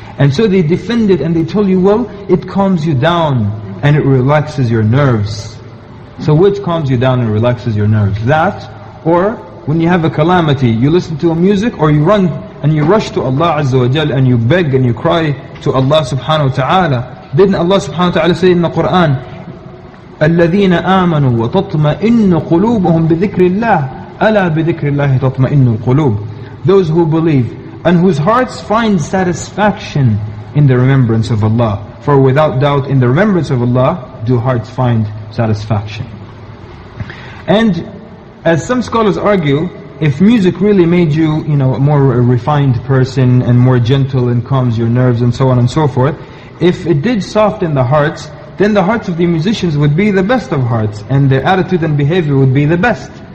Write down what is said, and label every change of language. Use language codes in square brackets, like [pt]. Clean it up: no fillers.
[en] And so they defend it and they told you, well, it calms you down and it relaxes your nerves. So which calms you down and relaxes your nerves? That, or when you have a calamity, you listen to a music, or you run and you rush to Allah Azza wa Jal and you beg and you cry to Allah subhanahu wa ta'ala. Didn't Allah subhanahu wa ta'ala say in the Quran, [ar] الَّذِينَ آمَنُوا وَتَطْمَئِنُّ قُلُوبُهُمْ بِذِكْرِ اللَّهِ أَلَا بِذِكْرِ اللَّهِ تَطْمَئِنُّ الْقُلُوبِ. [en] Those who believe and whose hearts find satisfaction in the remembrance of Allah. For without doubt in the remembrance of Allah do hearts find satisfaction. And as some scholars argue, if music really made you, a more refined person and more gentle and calms your nerves and so on and so forth, if it did soften the hearts, then the hearts of the musicians would be the best of hearts and their attitude and behavior would be the best.